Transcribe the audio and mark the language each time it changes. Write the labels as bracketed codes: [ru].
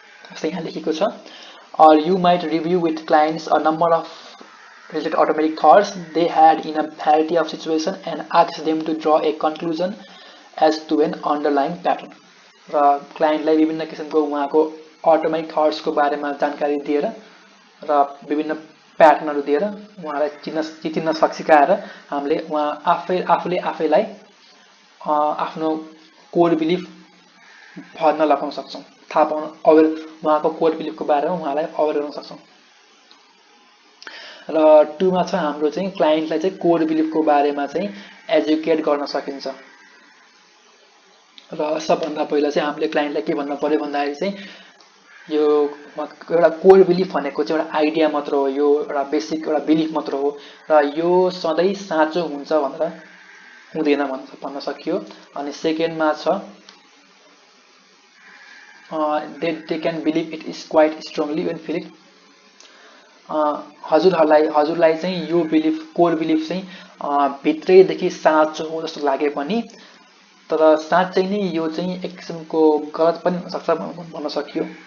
[ne] जस्तै यहाँ लेखेको छ, [en] or you might review with clients a number of related automatic thoughts they had in a variety of situations and ask them to draw a conclusion as to an underlying pattern। [ne] र क्लाइन्टलाई विभिन्न किसिमको उहाँको automatic थट्सको बारेमा जानकारी दिएर र विभिन्न प्याटर्नहरू दिएर उहाँलाई चिन्न सिकाएर हामीले आफैलाई आफ्नो कोर बिलिफ भन्न लगाउन सक्छौँ, थाहा पाउन अवेर, उहाँको कोर बिलिफको बारेमा उहाँलाई अवेर गर्न सक्छौँ। र 2 मा छ हाम्रो चाहिँ क्लाइन्टलाई चाहिँ कोर बिलिफको बारेमा चाहिँ एजुकेट गर्न सकिन्छ। र सबभन्दा पहिला चाहिँ हामीले क्लाइन्टलाई के भन्न पर्यो भन्दाखेरि चाहिँ यो एउटा कोर बिलिफ भनेको चाहिँ एउटा आइडिया मात्र हो, यो एउटा बेसिक एउटा बिलिफ मात्र हो र यो सधैँ साँचो हुन्छ भनेर हुँदैन भन्न सकियो। अनि सेकेन्डमा छ [en] they can believe it is quite strongly when feel it। [ne] हजुरलाई चाहिँ यो बिलिफ, कोर बिलिफ चाहिँ भित्रैदेखि साँचो हो जस्तो लागे पनि, तर साँच्चै नै यो चाहिँ एक किसिमको गलत पनि हुन सक्छ भन्न सकियो।